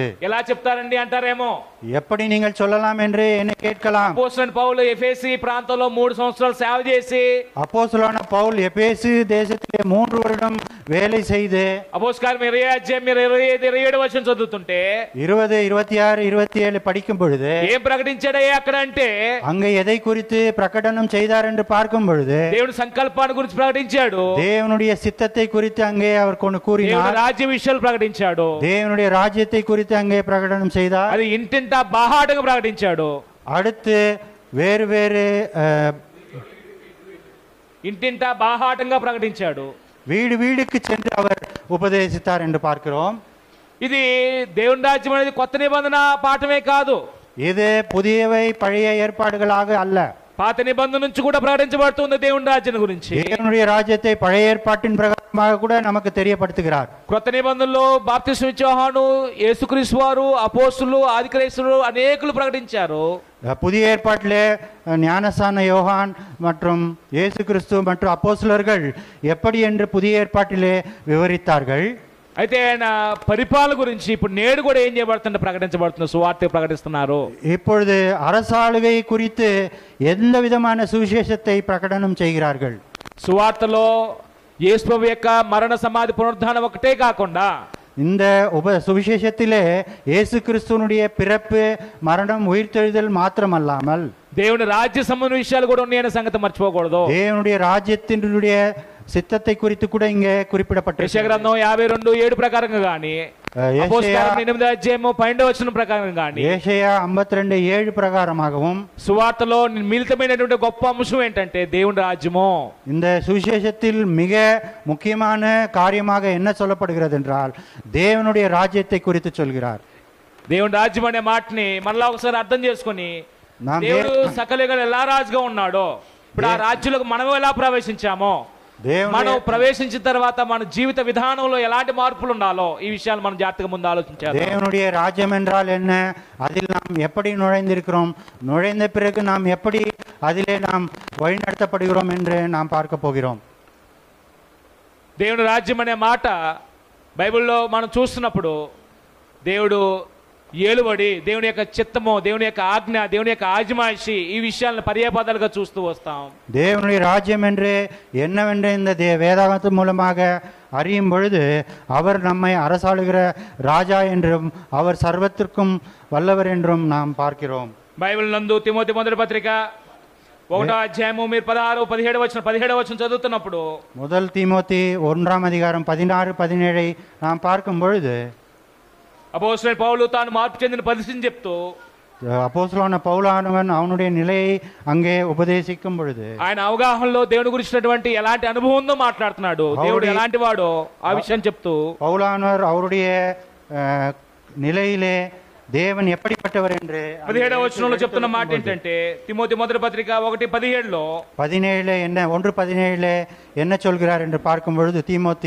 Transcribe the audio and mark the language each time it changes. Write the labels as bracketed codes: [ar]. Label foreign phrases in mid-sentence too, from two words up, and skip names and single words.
[te] ఎలా చెప్తారండి అంటారేమో, [ta] எப்படி நீங்கள் சொல்லலாம் என்று என்னை கேட்கலாம். [te] అపోస్తలుడైన పౌలు ఎఫెసీ ప్రాంతంలో 3 సంవత్సరాలు సేవ చేసి, [ta] அப்போஸ்தலனான பவுல் எபேசு தேசத்திலே 3 வருடம் வேலை செய்து [te] అపోస్తలుల 20 అధ్యాయం 25 27 వచనం చదువుతుంటే [ta] 20, 26, 27 படிக்கும் பொழுது [te] ఏం ప్రకటించాడయ్యా అక్కడ అంటే, [ta] அங்கே எதை குறித்து பிரகடனம் செய்தார் என்று பார்க்கும் பொழுது [te] దేవుని సంకల్పాన్ని గురించి ప్రకటించాడు, [ta] தேவனுடைய சித்தத்தை குறித்து அங்கே அவர் கொண்டு [te] దేవుని [ta] கூறினார். [te] రాజ్య విషయాలు ప్రకటించాడు, [ta] தேவனுடைய ராஜ்யத்தை குறித்து அங்கே பிரகடனம் செய்தார். [te] అది ఇంటింటా బాహాటంగా ప్రకటించాడు. [ta] அடுத்து வேறு வேறு [te] ఇంటింటా బాహాటంగా ప్రకటించాడు. [ta] வீடு வீடுக்கு சென்று அவர் உபதேசித்தார் என்று பார்க்கிறோம். [te] ఇది దేవుని రాజ్యం అనేది కొత్త నిబంధన పాఠమే కాదు, [ta] இது புதியவை பழைய ஏற்பாடுகளாக அல்ல. [te] పాత నిబంధన నుంచి కూడా ప్రకటించబడుతుంది దేవుని రాజ్యం గురించి. [ta] தேவனுடைய ராஜ்யத்தை பழைய ஏற்பாட்டின் பிரகாரமாக கூட நமக்கு தெரியப்படுத்துகிறார். [te] క్రొత్త నిబంధనలో బాప్తిస్మం ఇచ్చే యోహాను, యేసుక్రీస్తు వారు, అపోస్తులు, ఆదిక్రైస్తవులు అనేకులు ప్రకటించారు. [ta] புதிய ஏற்பாட்டிலே ஞானசான யோகான் மற்றும் இயேசு கிறிஸ்து மற்றும் அப்போஸ்தலர்கள் எப்படி என்று புதிய ஏற்பாட்டிலே விவரித்தார்கள். [te] అయితే ఆయన పరిపాలన గురించి ఇప్పుడు నేడు కూడా ఏం చేయబడుతుందో ప్రకటించబడుతుంది, సువార్త ప్రకటిస్తున్నారు. [ta] இப்பொழுது அரசாளுகை குறித்து எந்த விதமான சுவிசேஷத்தை பிரகடனம் செய்கிறார்கள். [te] సువార్తలో యేసు ప్రభు యొక్క మరణ సమాధి పునరుద్ధానం ఒకటే కాకుండా [ta] இந்த சுவிசேஷத்திலே இயேசு கிறிஸ்துவனுடைய பிறப்பு, மரணம், உயிர்த்தெழுதல் மாத்திரமல்லாமல் [te] దేవుని రాజ్య సంబంధ విషయాలు కూడా ఉన్నాయనే సంగతి మర్చిపోకూడదు. [ta] தேவனுடைய ராஜ்யத்தினுடைய சித்தத்தை குறித்து கூட இங்கே குறிப்பிடப்பட்டிருக்கிறது. [te] యెషయా గ్రంథం 52:7 ప్రకారంగా గాని, అపోస్తలుల 8 అధ్యాయం 12 వచనం ప్రకారం గాని, [ta] ஏசாயா 52:7 பிரகாரமாகவும் [te] సువార్తలో మిళితమైనటువంటి గొప్ప అంశం ఏంటంటే దేవుని రాజ్యము. [ta] இந்த சுவிசேஷத்தில் மிக முக்கியமான காரியமாக என்ன சொல்லப்படுகிறது என்றால் தேவனுடைய ராஜ்யத்தை குறித்து சொல்கிறார். [te] దేవుని రాజ్యం అనే మాటని మళ్ళా ఒకసారి అర్థం చేసుకొని, [ta] நாம் [te] దేవుడు సకలయుగాలు ఎలా రాజుగా ఉన్నాడో, ఇప్పుడు ఆ రాజ్యంలోకి మనం ఎలా ప్రవేశించామో, మనం ప్రవేశించిన తర్వాత మన జీవిత విధానంలో ఎలాంటి మార్పులు ఉండాలో ఈ విషయాలు మనం జాగ్రత్తగా ముందు ఆలోచించాలి. [ta] தேவனுடைய ராஜ்யம் என்றால் என்ன, அதில் நாம் எப்படி நுழைந்திருக்கிறோம், நுழைந்த பிறகு நாம் எப்படி அதிலே நாம் வழிநடத்தப்படுகிறோம் என்று நாம் பார்க்க போகிறோம். [te] దేవుని రాజ్యం అనే మాట బైబిల్లో మనం చూస్తున్నప్పుడు దేవుడు ఏలుబడి, దేవుని యొక్క చిత్తము, దేవుని యొక్క ఆజ్ఞ, దేవుని యొక్క ఆజమాయిషి, ఈ విషయాలను పర్యాపదాలుగా చూస్తూ వస్తాం. [ta] தேவனுடைய ராஜ்யம் என்று என்னவென்று இந்த வேதாகமத்தின் மூலமாக அறியும் பொழுது அவர் நம்மை அரசாளுகிற ராஜா என்றும் அவர் சர்வத்திற்கும் வல்லவர் என்றும் நாம் பார்க்கிறோம். [te] బైబిల్ నందు తిమోతి మొదటి పత్రిక 1వ అధ్యాయము మీరు 17 వచనం చదువుతున్నప్పుడు, [ta] முதல் தீமோத்தி 1ஆம் அதிகாரம் 16, 17 நாம் பார்க்கும் பொழுது [te] అపోస్తలుడైన పౌలు తాను మార్పు చెందిన పరిస్థితిని చెప్తూ, [ta] அப்போஸ்தலனான பவுலானவன் அவனுடைய நிலையை அங்கே உபதேசிக்கும் பொழுது [te] ఆయన అవగాహనలో దేవుని గురించినటువంటి ఎలాంటి అనుభవం ఉందో మాట్లాడుతున్నాడు, దేవుడు ఎలాంటి వాడో ఆ విషయం చెప్తూ, [ta] பவுலானவர் அவருடைய நிலையிலே தேவன் எப்படிப்பட்டவர் என்று [te] 17వ వచనంలో చెప్తున్న మాట ఏంటంటే, తిమోతి మొదటి పత్రిక 1:17లో [ta] 17 என்ன 1:17 என்ன சொல்கிறார் என்று பார்க்கும் பொழுது, தீமோத்தி